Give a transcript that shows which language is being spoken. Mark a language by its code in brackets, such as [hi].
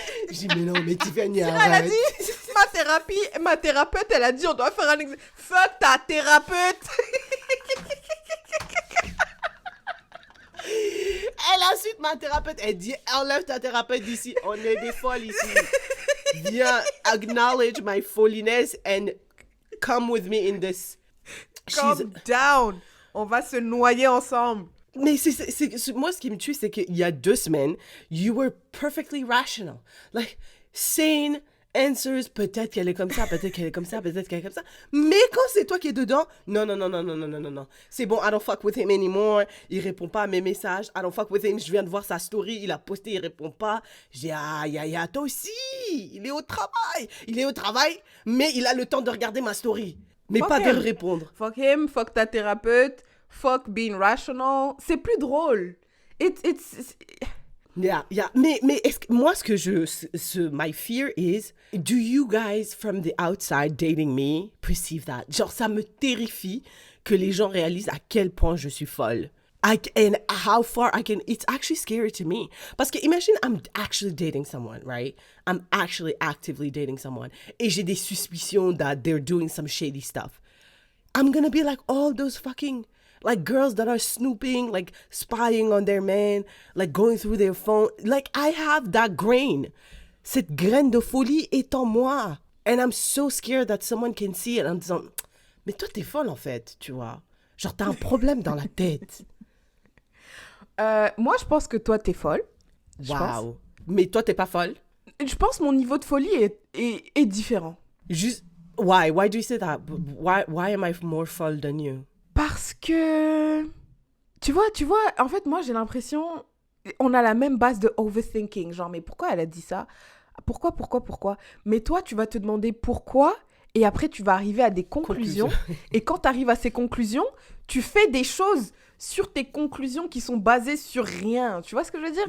[fr] J'ai dit, mais non, mais Tiffany, Elle a arrête. dit, ma thérapeute, elle a dit, on doit faire un examen. Fuck ta thérapeute. ma thérapeute. Elle dit, enlève ta thérapeute d'ici. On est des folles ici. Viens, [en] acknowledge my folliness and come with me in this. Calm down. [fr] On va se noyer ensemble. Mais moi, ce qui me tue, c'est qu'il y a 2 semaines, [en] you were perfectly rational. Like, sane answers. [fr] Peut-être qu'elle est comme ça, peut-être qu'elle est comme ça, peut-être qu'elle est comme ça. Mais quand c'est toi qui es dedans, non. C'est bon, [en] I don't fuck with him anymore. [fr] Il répond pas à mes messages. [en] I don't fuck with him. [fr] Je viens de voir sa story. Il a posté, il répond pas. J'ai toi aussi. Il est au travail, mais il a le temps de regarder ma story. Mais [en] Fuck [fr] pas [en] him. [fr] de répondre. [en] Fuck him, fuck ta thérapeute, fuck being rational. [fr] C'est plus drôle. [en] It's... Yeah. [fr] Mais est-ce que, moi, [en] my fear is, do you guys from the outside dating me perceive that? [fr] Genre, ça me terrifie que les gens réalisent à quel point je suis folle. [en] And how far I can, it's actually scary to me. [fr] Parce que imagine, [en] I'm actually dating someone, right? I'm actually actively dating someone. [fr] Et j'ai des suspicions [en] that they're doing some shady stuff. I'm gonna be like all those fucking, like girls that are snooping, like spying on their man, like going through their phone. Like I have that grain. [fr] Cette graine de folie est en moi. [en] And I'm so scared that someone can see it [fr] en disant, mais toi t'es folle en fait, tu vois. Genre t'as un problème dans la tête. Moi, je pense que toi, t'es folle. Wow. Mais toi, t'es pas folle? Je pense que mon niveau de folie est différent. Juste, [en] why? Why do you say that? Why am I more folle than you? [fr] Parce que... Tu vois, en fait, moi, j'ai l'impression... On a la même base de overthinking. Genre, mais pourquoi elle a dit ça? Pourquoi? Mais toi, tu vas te demander pourquoi, et après, tu vas arriver à des conclusions. Et quand tu arrives à ces conclusions, tu fais des choses sur tes conclusions qui sont basées sur rien. Tu vois ce que je veux dire?